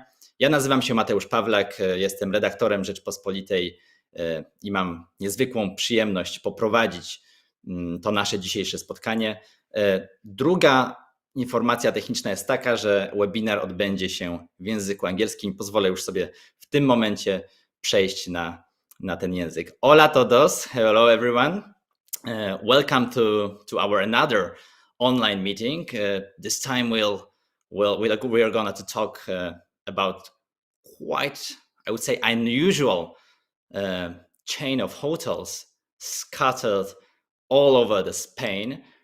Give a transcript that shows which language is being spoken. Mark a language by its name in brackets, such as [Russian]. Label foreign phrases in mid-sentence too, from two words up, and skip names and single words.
[Polish] Ja nazywam się Mateusz Pawlak, jestem redaktorem Rzeczpospolitej i mam niezwykłą przyjemność poprowadzić to nasze dzisiejsze spotkanie. Druga informacja techniczna jest taka, że webinar odbędzie się w języku angielskim. Pozwolę już sobie w tym momencie przejść na ten język. [Spanish] Hola todos, [English] hello everyone. Welcome to our another online meeting. This time we are going to talk about quite, I would say, unusual chain of hotels scattered all over the Spain.